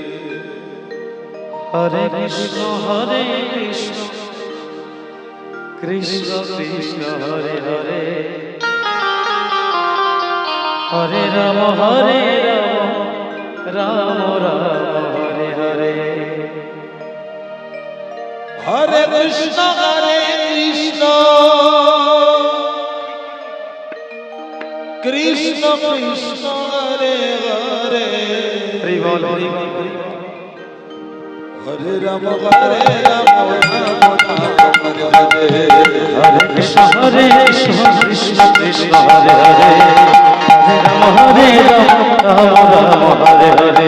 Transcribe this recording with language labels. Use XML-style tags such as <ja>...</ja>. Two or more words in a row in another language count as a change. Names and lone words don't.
<sa>हरे कृष्ण हरे कृष्ण कृष्ण कृष्ण हरे हरे हरे राम हरे राम राम राम हरे हरे. हरे कृष्ण हरे कृष्ण, कृष्ण कृष्ण हरे हरे</sa> <bn>হরি বল হরি বল</bn> <sa>हरे राम हरे राम राम राम हरे हरे हरे कृष्ण कृष्ण कृष्ण हरे हरे हरे राम राम राम हरे हरे</sa>